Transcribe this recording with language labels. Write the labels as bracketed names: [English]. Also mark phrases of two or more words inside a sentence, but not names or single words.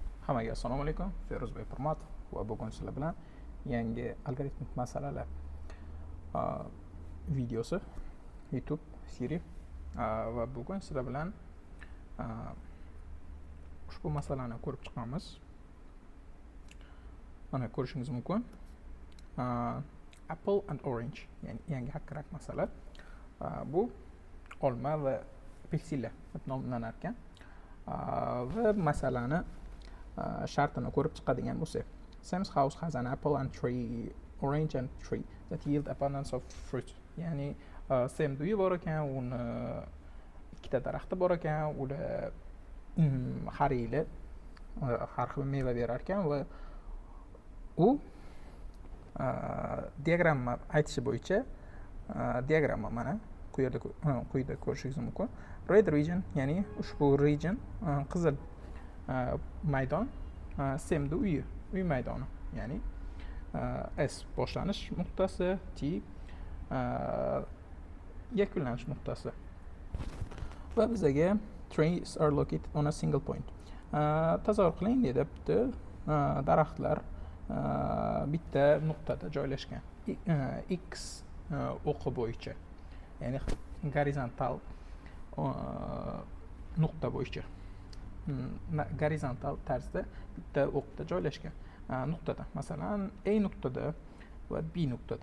[Uzbek] Hammaga assalomu alaykum. Feruzbek Pirmatov va bugun sizlar bilan yangi algoritmik masalalar videosi YouTube seri va bugun sizlar bilan ushbu masalani ko'rib chiqamiz. Mana ko'rishingiz mumkin. [English] Apple and Orange, [Uzbek] ya'ni yangi haqiqiy masala. Bu olma va apelsinlar deb nomlanar ekan. Va masalani shartini ko'rib chiqadigan bo'lsak, [English] Sam's house has an apple and tree, orange and tree that yield abundance of fruit. [Uzbek] Ya'ni Sam's uyi bor ekan, uni ikkita daraxti bor ekan, ular har yili har xil meva berar ekan va u diagramma aytishi bo'yicha diagramma mana quyida ko'rishingiz mumkin. [English] Red region, [Uzbek] ya'ni ushbu region qizil maydon Sam's uy maydoni, ya'ni S boshlanish nuqtasi, T yakunlanish nuqtasi. Va bizaga [English] trees are located on a single point. [Uzbek] Tasavvur qiling, deyapti, daraxtlar bitta nuqtada joylashgan. X o'qi bo'yicha, ya'ni gorizontal nuqta bo'yicha. Gorizontal tarzda bitta o'qda joylashgan nuqtada, masalan A nuqtada va B nuqtada.